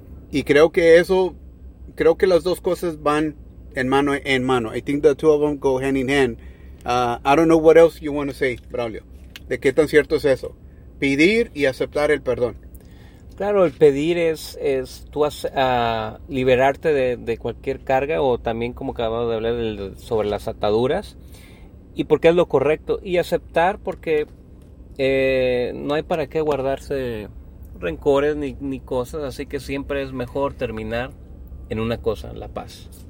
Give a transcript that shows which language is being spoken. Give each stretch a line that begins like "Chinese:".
Spanish: Y creo que las dos cosas van en mano.
English: I think the two of them go hand in hand. I don't know what else you want to say, Braulio.
Spanish: ¿De qué tan cierto es eso? Pedir y aceptar el perdón. Claro, el pedir es tú liberarte de cualquier carga, o también como acabamos de hablar sobre las ataduras, y porque es lo correcto, y aceptar porque no hay para qué guardarse rencores ni cosas, así que siempre es mejor terminar en una cosa, la paz.